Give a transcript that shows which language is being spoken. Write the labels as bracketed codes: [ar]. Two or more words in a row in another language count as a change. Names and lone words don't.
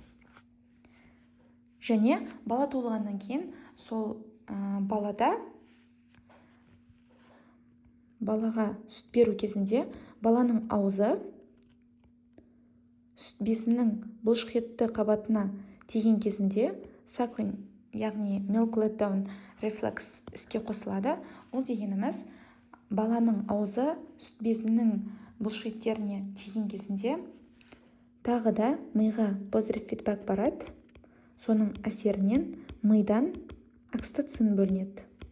[kk] Және бала туылғаннан кейін сол балаға сүт беру кезінде баланың аузы сүт безінің бұлшықетті қабатына тиген кезінде suckling, яғни [en] milk letdown reflex [kk] іске қосылады. Ол дегеніміз, баланың аузы сүт безінің бұлшықеттеріне тиген кезінде тағы да миға позитив фидбэк барады. соның әсерінен мидан окситоцин бөлінеді.